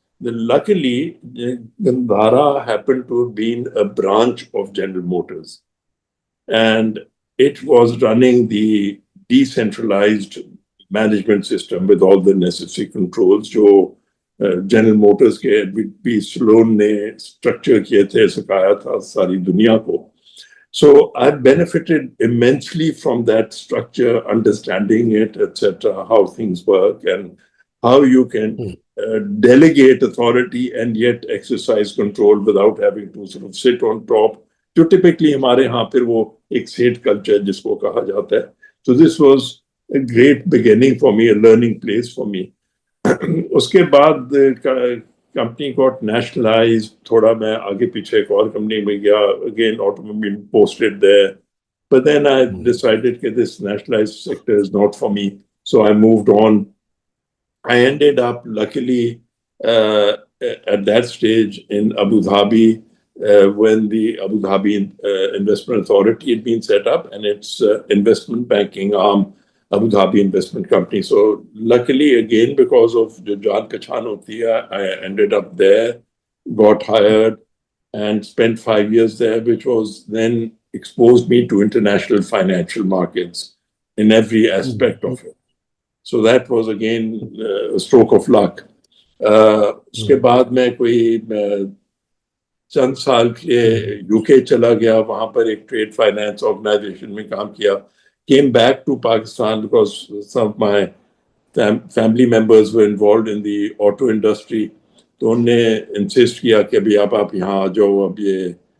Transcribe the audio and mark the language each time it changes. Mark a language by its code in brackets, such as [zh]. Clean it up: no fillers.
[en] Luckily, Gandhara happened to have been a branch of General Motors, and it was running the decentralized management system with all the necessary controls. [hi] जो General Motors के B. Sloan ने structure किए थे, सिखाया था सारी दुनिया को. [en] So I benefited immensely from that structure, understanding it, etc., how things work and how you can delegate authority and yet exercise control without having to sort of sit on top. [hi] जो typically हमारे यहाँ फिर वो एक सेठ culture जिसको कहा जाता है. [en] So this was a great beginning for me, a learning place for me. [hi] उसके बाद [en] company got nationalized. [hi] थोड़ा मैं आगे पीछे एक और company में गया, [en] again automobile posted there. But then I decided that this nationalized sector is not for me. So I moved on. I ended up, luckily, at that stage in Abu Dhabi, when the Abu Dhabi Investment Authority had been set up and its investment banking arm, Abu Dhabi Investment Company. So luckily, again, because of the [hi] Jaan Pehchan hoti hai, [en] I ended up there, got hired, and spent 5 years there, which was then exposed me to international financial markets in every aspect of it. So that was again a stroke of luck. [hi] उसके बाद मैं कोई चंद साल के लिए UK चला गया, वहां पर एक ट्रेड फाइनेंस ऑर्गेनाइजेशन में काम किया. [en] Came back to Pakistan because some of my family members were involved in the auto industry. [hi] तो उन्होंने insist किया कि अभी आप यहाँ आ जाओ अब ये.